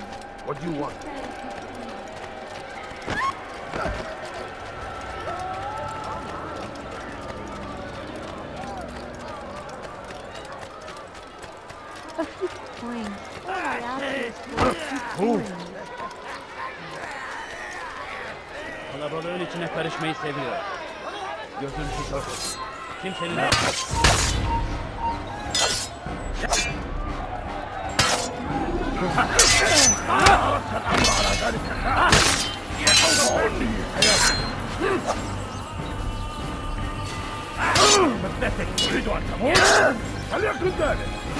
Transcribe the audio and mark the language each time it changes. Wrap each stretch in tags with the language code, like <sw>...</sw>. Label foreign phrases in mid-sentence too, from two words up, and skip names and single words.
<en>What do you want? A few coins. All I ask is for a few coins.</en> <tr>Kalabalığın içine karışmayı seviyor. Gözünüzü sorun. Kimsenin...</tr> <en>Pathetic.</en> <ar>تريد أن تموت؟ فليكن ذلك.</ar>